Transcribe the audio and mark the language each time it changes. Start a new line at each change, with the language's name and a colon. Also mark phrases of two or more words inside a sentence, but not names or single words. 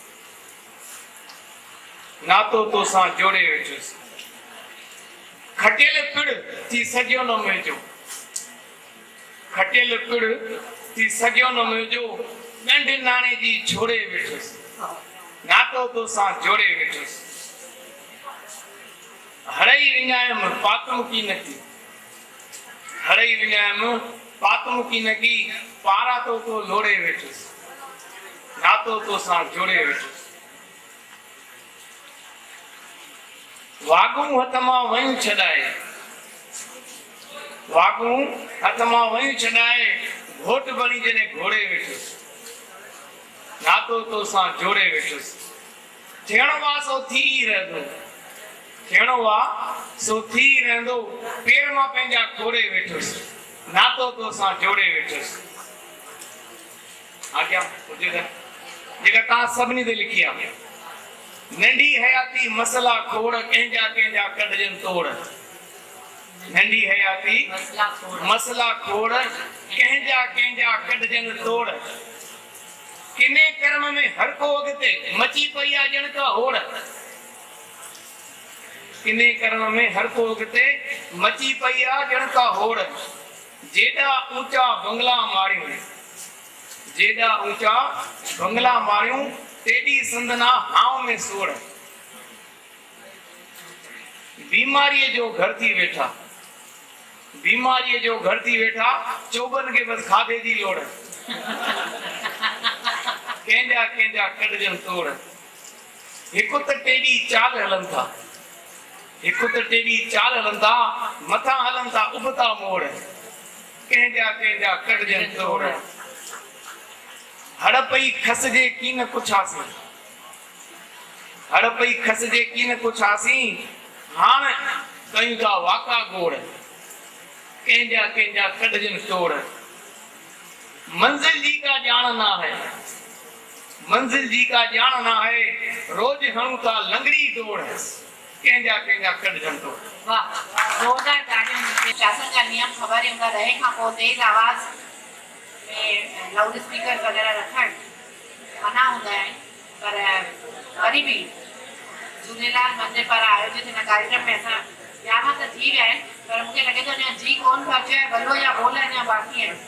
Sindhi: नातो तोसां जोड़े वेठुसि खटियल पिड़ थी सॼो न मुंहिंजो खटियल पिड़ थी सॼो न मुंहिंजो ॾंढ नाणे जी छोड़े वेठुसि नातो तोसां जोड़े वेठुसि हड़ई हरई विञायम पातमुखी न की, हरई विञायम पातमुखी न की, पारा तो लोड़े वेठुस, नातो तो सां जोड़े वेठुस। वागू हतमा वहीं छड़ाए, वागू हतमा वहीं छड़ाए, घोट बनी जने घोड़े वेठुस, नातो तो सां जोड़े वेठुस। थियणो वा सो थी रहंदो, थियणो वा सो थी रहंदो, पेर मां पंहिंजा खोड़े वेठुस, नातो तो सां जोड़े वेठुस। आज्ञा हुजे त जेका तव्हां सभिनी ते लिखी आहे, नंढी हयाती मसला खोड़ कंहिंजा कंहिंजा कढजनि तोड़, नंढी हयाती मसला खोड़ कंहिंजा कंहिंजा कढजनि तोड़। किने कर्म में हर को अॻिते मची पई आहे ॼण का होड़, किने कर्म में हर को अॻिते मची पई आहे ॼण का होड़। जेॾा ऊंचा बंगला मारियूं, जेॾा ऊंचा बंगला मारियूं, तेॾी संदना हाव में सोड़। बीमारीअ जो घर थी वेठा, बीमारीअ जो घर थी वेठा, चोबन के बस खाधे जी लोड़, कंहिंजा कंहिंजा कढजनि तोड़। हिकु त टेढ़ी चाल हलन था, हिकु त टेढ़ी चाल हलन था, मथां हलन था उबता मोड़, कंहिंजा कंहिंजा कढजनि तोड़। हड़पई खसजे की न पुछासी, हड़पई खसजे की न पुछासी, हाण कयूं था वाका गोड़, कंहिंजा कंहिंजा कढजनि तोड़। मंजिल जी का जान ना है, मंजिल जी का जान ना है, रोज हणूं था लंगड़ी दौड़, कंहिंजा कंहिंजा कढजनि तोड़। वाह, जोरदार तालियूं। शासन का नियम ख़बर हूंदा रहे खां पोइ तेज आवाज़ में
English: loud speaker
Sindhi: वग़ैरह रखण मना हूंदा आहिनि, पर वरी बि झूलेलाल मंदिर पर आयोजित हिन कार्यक्रम में असां ॼाणा त थी विया आहिनि, पर मूंखे लॻे थो अञा जी कोन पहुचो आहे, भलो या बोल अञा बाक़ी आहिनि।